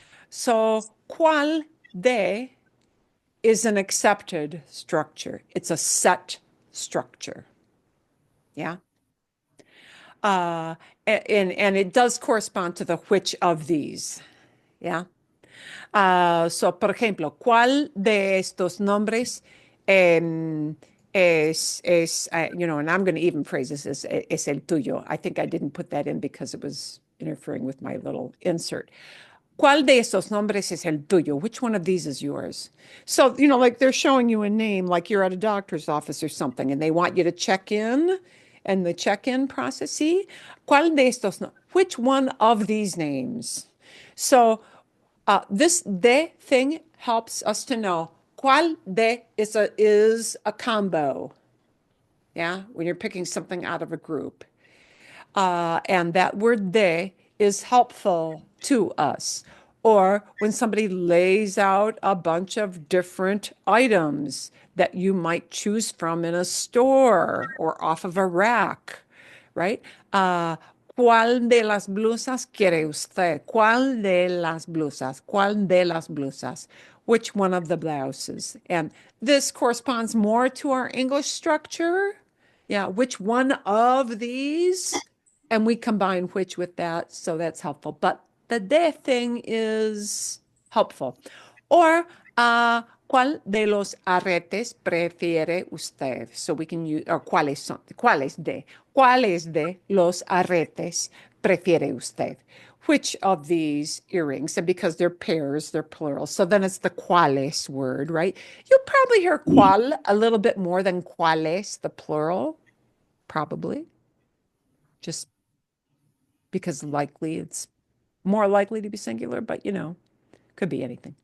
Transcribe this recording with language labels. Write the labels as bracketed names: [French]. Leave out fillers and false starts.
[English] So, cuál de is an accepted structure. It's a set structure. Yeah. And it does correspond to the which of these. Yeah. So, [Spanish] por ejemplo, ¿cuál de estos nombres [English] and I'm going to even phrase this as [Spanish] es el tuyo. [English] I think I didn't put that in because it was interfering with my little insert. [Spanish] ¿Cuál de estos nombres es el tuyo? [English] Which one of these is yours? So, like they're showing you a name, like you're at a doctor's office or something, and they want you to check in and the check-in process. See, [Spanish] ¿cuál de estos? [English] Which one of these names? So, this de thing helps us to know cuál de is a combo. Yeah, when you're picking something out of a group. And that word de is helpful to us. Or when somebody lays out a bunch of different items that you might choose from in a store or off of a rack, right? [Spanish] ¿Cuál de las blusas quiere usted? ¿Cuál de las blusas? ¿Cuál de las blusas? [English] Which one of the blouses? And this corresponds more to our English structure. Yeah, which one of these? And we combine which with that, so that's helpful. But the de thing is helpful. [Spanish] Or, ¿cuál de los aretes prefiere usted? [English] So we can use, or [Spanish] ¿cuáles de los aretes prefiere usted? [English] Which of these earrings? And because they're pairs, they're plural. So then it's the cuáles word, right? You'll probably hear cuál a little bit more than cuáles, the plural, probably. Just because likely it's more likely to be singular, but could be anything.